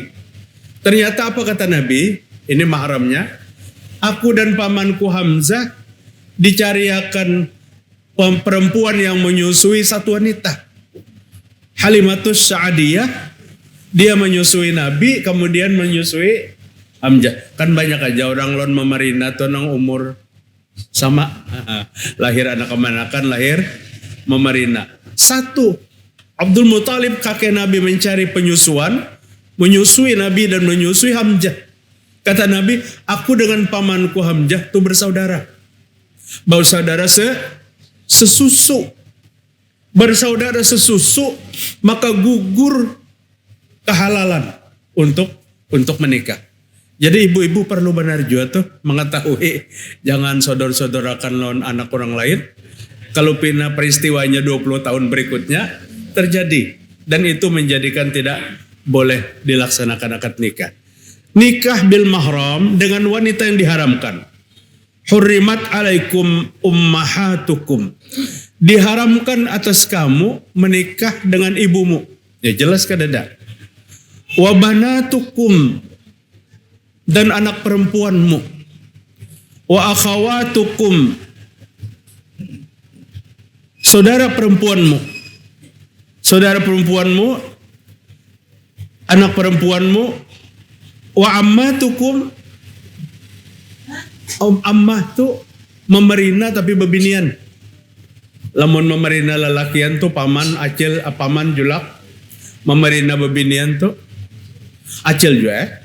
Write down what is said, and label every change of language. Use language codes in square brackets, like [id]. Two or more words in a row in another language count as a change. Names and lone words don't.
[id] Ternyata apa kata Nabi? Ini mahramnya. Aku dan pamanku Hamzah dicariakan perempuan yang menyusui satu wanita. Halimatus Sa'adiyah, dia menyusui Nabi, kemudian menyusui Hamzah. [bjn] Kan banyak aja orang lon memerina tuh nang umur sama. Lahir anak kemanakan, lahir memerina. [id] Satu, Abdul Muttalib kakek Nabi mencari penyusuan, menyusui Nabi dan menyusui Hamzah. Kata Nabi, aku dengan pamanku Hamzah tuh bersaudara. Bersaudara sesusu. Bersaudara sesusu, maka gugur kehalalan untuk menikah. Jadi ibu-ibu perlu benar juga tuh mengetahui, jangan sodor-sodorakan lawan anak orang lain. Kalau pina peristiwanya 20 tahun berikutnya terjadi, dan itu menjadikan tidak boleh dilaksanakan akad nikah. Nikah [ar] بالمحرم [id] dengan wanita yang diharamkan. [ar] حرمت عليكم أمهاتكم. [id] Diharamkan atas kamu menikah dengan ibumu. [bjn] Ya jelas kadada. [ar] وبناتكم, [id] dan anak perempuanmu. [ar] وأخواتكم, [id] saudara perempuanmu. Saudara perempuanmu, anak perempuanmu. [ar] وعماتكم. [bjn] Ammah tu memerina tapi bebinian. Lamun memerina lelakian tu paman acil, paman julak. Memerina bebinian tu acil juga.